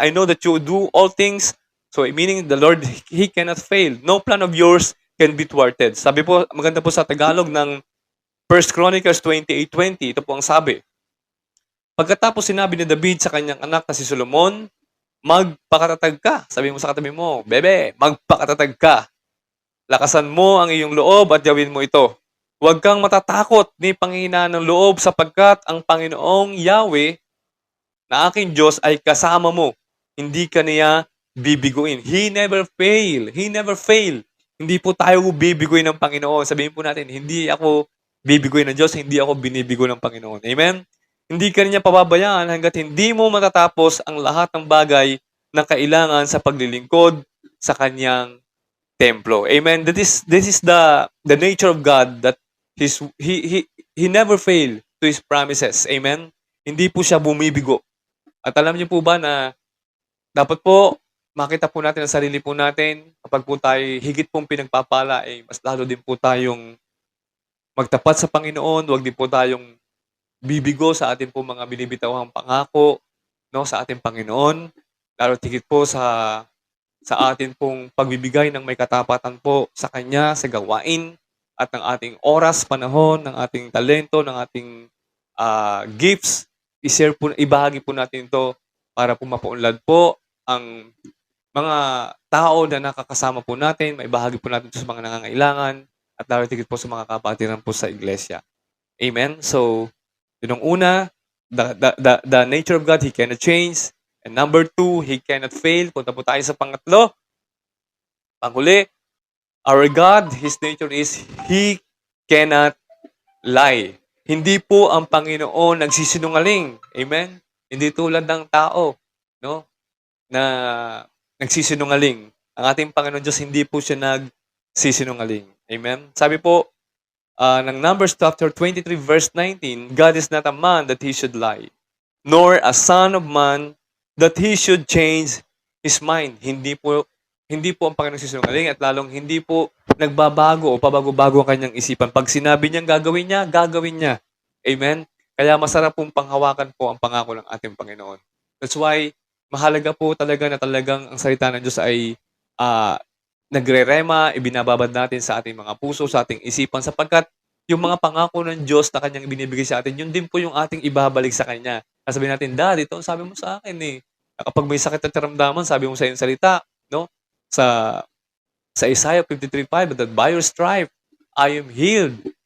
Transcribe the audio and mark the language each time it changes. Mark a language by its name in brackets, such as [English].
[English] I know that you do all things, so meaning the Lord, He cannot fail. No plan of yours can be thwarted. [Filipino] Sabi po, maganda po sa Tagalog ng 1 Chronicles 28:20, ito po ang sabi. Pagkatapos sinabi ni David sa kanyang anak na si Solomon, magpakatatag ka. Sabi mo sa katabi mo, bebe, magpakatatag ka. Lakasan mo ang iyong loob at gawin mo ito. Huwag kang matatakot ni panghihinaan ng loob sapagkat ang Panginoong Yahweh na aking Diyos ay kasama mo. Hindi ka niya bibiguin. [English] He never fail. He never fail. [Filipino] Hindi po tayo bibiguin ng Panginoon. Sabihin po natin, hindi ako bibiguin ng Diyos, hindi ako binibigo ng Panginoon. Amen? Hindi ka niya pababayaan hanggat hindi mo matatapos ang lahat ng bagay na kailangan sa paglilingkod sa kanyang templo. Amen? [English] This is the nature of God that he never fail to His promises. [Filipino] Amen? Hindi po siya bumibigo. At alam niyo po ba na dapat po makita po natin ang sarili po natin kapag po tayo higit pong pinagpapala, mas lalo din po tayong magtapat sa Panginoon, huwag din po tayong bibigo sa ating po mga binibitawang pangako, no, sa ating Panginoon, lalo tigit po sa atin pong pagbibigay ng may katapatan po sa Kanya, sa gawain, at ng ating oras, panahon, ng ating talento, ng ating gifts, ibahagi po natin ito para po mapaunlad po ang mga tao na nakakasama po natin, maibahagi po natin ito sa mga nangangailangan, at lalo tigit po sa mga kapatiran po sa iglesia. Amen? So, yun ang una, [English] the nature of God, He cannot change. And number 2, He cannot fail. [Filipino] Punta po tayo sa pangatlo. Panghuli, [English] our God, His nature is He cannot lie. [Filipino] Hindi po ang Panginoon nagsisinungaling. Amen? Hindi tulad ng tao, no, na nagsisinungaling. Ang ating Panginoon Diyos, hindi po siya nagsisinungaling. Amen? Sabi po, ng [English] Numbers chapter 23 verse 19, God is not a man that He should lie, nor a son of man that He should change His mind. [Filipino] Hindi po ang Panginoon nagsisinungaling at lalong hindi po nagbabago o pabago-bago ang kanyang isipan. Pag sinabi niyang gagawin niya, gagawin niya. Amen? Kaya masarap pong panghawakan po ang pangako ng ating Panginoon. [English] That's why, [Filipino] mahalaga po talaga na talagang ang salita ng Diyos ay nagre-rema, ibinababad natin sa ating mga puso, sa ating isipan, sapagkat yung mga pangako ng Diyos na kanyang ibinibigay sa atin, yun din po yung ating ibabalik sa Kanya. Sabihin natin, Dad, ito ang sabi mo sa akin eh. Kapag may sakit at karamdaman, sabi mo sa iyong salita, no? Sa [English] Isaiah 53:5, that by your stripe, I am healed.